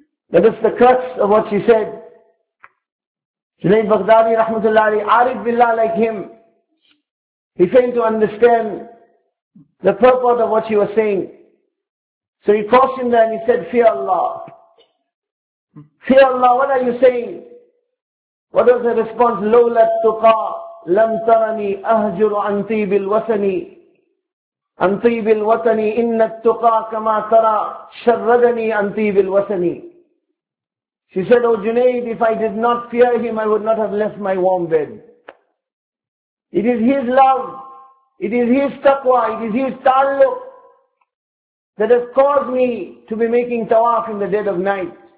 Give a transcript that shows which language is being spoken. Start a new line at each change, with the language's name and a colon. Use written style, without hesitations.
English: That is the crux of what she said. Junaid Baghdadi, rahmatullahi, arif billah like him. He failed to understand the purport of what she was saying. So he cautioned her and he said, fear Allah. Fear Allah, what are you saying? What was the response?
Arabic: لولا التقى لم ترني أهجر عن طيب الوطن عن طيب الوطن إن التقى كما ترى شردني عن طيب الوطن.
English: She said, oh Junaid, if I did not fear him, I would not have left my warm bed. It is his love, it is his taqwa, it is his taluq that has caused me to be making tawaf in the dead of night.